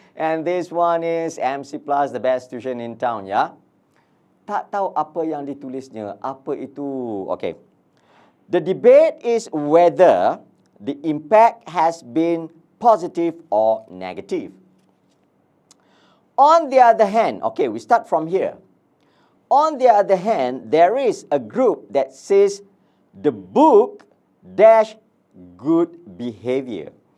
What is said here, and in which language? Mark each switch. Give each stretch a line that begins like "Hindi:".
English: And this one is MC Plus, the best tuition in town, ya?
Malay: Tak tahu apa yang ditulisnya. Apa itu? Okay.
English: The debate is whether the impact has been positive or negative. On the other hand, okay, we start from here. On the other hand, there is a group that says the book dash good behavior.